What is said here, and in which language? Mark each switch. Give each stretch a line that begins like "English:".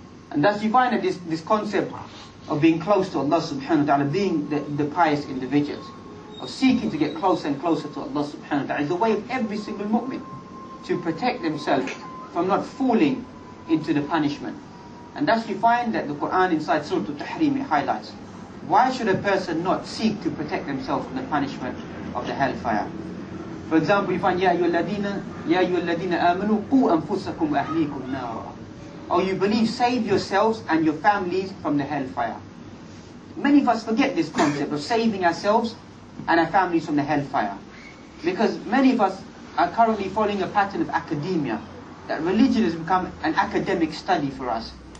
English: And thus you find that this concept of being close to Allah subhanahu wa ta'ala, being the pious individuals, of seeking to get closer and closer to Allah subhanahu wa ta'ala, is the way of every single mu'min to protect themselves from not falling into the punishment. And thus you find that the Quran inside Surah Al-Tahrim, it highlights, why should a person not seek to protect themselves from the punishment of the hellfire? For example, you find,
Arabic: يَا أَيُّهَا الَّذِينَ آمَنُوا قُوا أَنفُسَكُمْ وَأَهْلِيكُمْ نَارًا.
English: Oh, you believe, save yourselves and your families from the hellfire. Many of us forget this concept of saving ourselves and our families from the hellfire. Because many of us are currently following a pattern of academia, that religion has become an academic study for us.